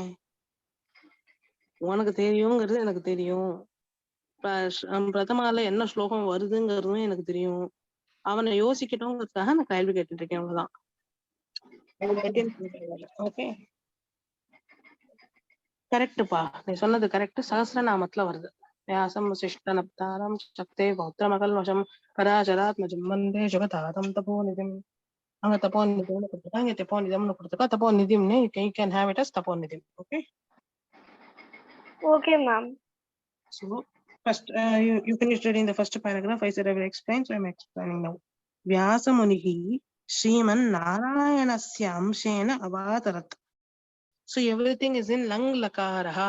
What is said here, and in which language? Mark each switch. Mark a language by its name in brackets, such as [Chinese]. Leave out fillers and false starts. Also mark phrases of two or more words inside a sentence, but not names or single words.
[Tamil] உனக்கு தெரியுங்கிறது எனக்கு தெரியும். பிரதமால என்ன ஸ்லோகம் வருதுங்கிறதும் எனக்கு தெரியும். அவனை யோசிக்கட்டும்ங்கிறதுக்காக நான் கேள்வி கேட்டுட்டு இருக்கேன், அவ்வளவுதான். ஓகே, கரெக்டுப்பா, நீ சொன்னது கரெக்ட். சஹஸ்ரநாமத்துல வருது. [Sanskrit] व्यासं वसिष्ठनप्तारं शक्ते पौत्रमकल्मषं पराशरात्मजं वन्दे जगतातं तपोनिधिम्. [Tamil] அங்க தபோநிதிம்னு கொடுத்துருக்காங்க, இங்க தபோநிதம்னு கொடுத்துருக்கா. [English] தபோநிதிம்னு you can have it as தபோநிதிம். Okay. Okay, ma'am. So first, you finished reading the first paragraph. I said I will explain, so I am explaining now. [Sanskrit] व्यास मुनिः श्रीमन् नारायणस्य अंशेन अवतरत्. [English] So everything is in [Sanskrit] लङ् लकारः.